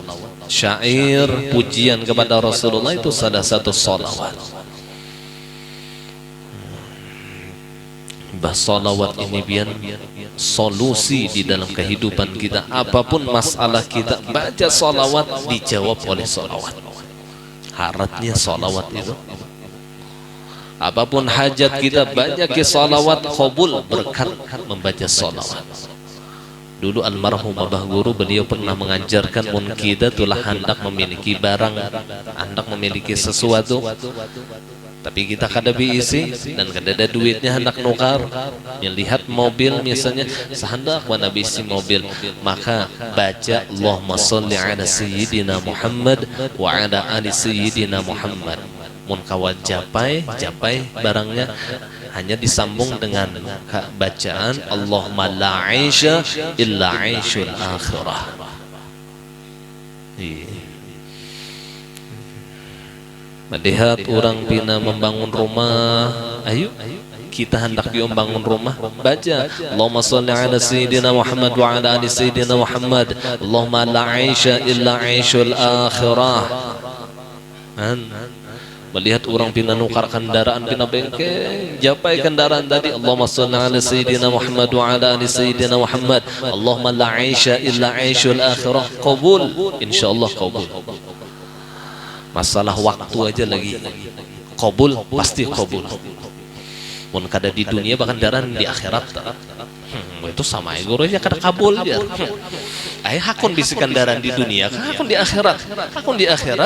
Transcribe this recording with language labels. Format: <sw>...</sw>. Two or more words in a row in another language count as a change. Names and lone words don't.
<bjn>Syair pujian kepada Rasulullah itu salah satu salawat. Salawat ini biar solusi di dalam kehidupan kita. Apapun masalah kita, baca salawat, dijawab oleh salawat. Haratnya salawat itu. Apapun hajat kita, banyak salawat, qabul berkat membaca salawat. Dulu almarhum Abah Guru, beliau pernah mengajarkan mun kita telah hendak memiliki barang, hendak memiliki sesuatu, tapi kita kada isi dan kada ada duitnya hendak nukar. Melihat mobil misalnya, sehendak mana bisi mobil, maka baca</bjn> <ar>اللَّهُمَّ صَلِّ عَلَى سَيِّدِنَا مُحَمَّدٍ وَعَلَى آلِ سَيِّدِنَا مُحَمَّدٍ.</ar> <bjn>Mun kawan japai barangnya hanya disambung dengan bacaan</bjn> <ar>اللَّهُمَّ لَا عَيْشَ إِلَّا عَيْشُ الْآخِرَةِ.</ar> <bjn>Melihat orang pina membangun rumah, ayo kita hendak membangun rumah, baca</bjn> <ar>اللَّهُمَّ صَلِّ عَلَى سَيِّدِنَا مُحَمَّدٍ وَعَلَى آلِ سَيِّدِنَا مُحَمَّدٍ. اللَّهُمَّ لَا عَيْشَ إِلَّا عَيْشُ الْآخِرَةِ.</ar> <bjn>Melihat orang pina nukar kendaraan, pina bengkel, japai kendaraan tadi</bjn> <ar>اللَّهُمَّ صَلِّ عَلَى سَيِّدِنَا مُحَمَّدٍ وَعَلَى آلِ سَيِّدِنَا مُحَمَّدٍ. اللَّهُمَّ لَا عَيْشَ إِلَّا عَيْشُ الْآخِرَةِ.</ar> <bjn>Qabul, insyaallah qabul. Masalah waktu aja lagi, qabul pasti qabul. Mun kada di dunia bahkan kendaraan di akhirat itu sama aja gurunya kada kabul ya. Hakun bisi kendaraan di dunia, hakun di akhirat, hakun di akhirat.</bjn>